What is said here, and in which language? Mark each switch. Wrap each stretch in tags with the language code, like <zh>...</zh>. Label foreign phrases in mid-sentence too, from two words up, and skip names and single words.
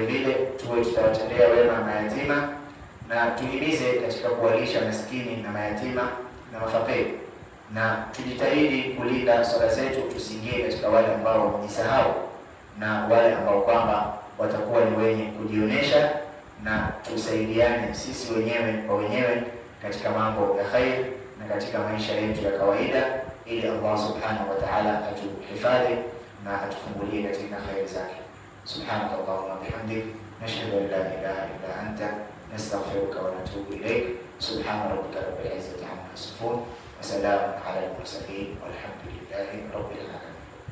<sw>vile tuwe tutawatendea wema mayatima, na tuhimize katika kuwalisha maskini na mayatima na mafakiri, na tujitahidi kulinda swala zetu, tusiingie katika wale ambao wamejisahau na wale ambao kwamba watakuwa ni wenye kujionesha, na tusaidiane sisi wenyewe kwa wenyewe katika mambo ya khair na katika maisha yetu ya kawaida, ili Allah</sw> <ar>سبحانه وتعالى</ar> <sw>atuhifadhi na atufungulie katika khair zake.</sw> <ar>سبحانك اللهم وبحمدك، أشهد أن لا إله إلا أنت، أستغفرك وأتوب إليك. سبحان ربك رب العزة عما يصفون، وسلام على المرسلين، والحمد لله رب العالمين.</ar>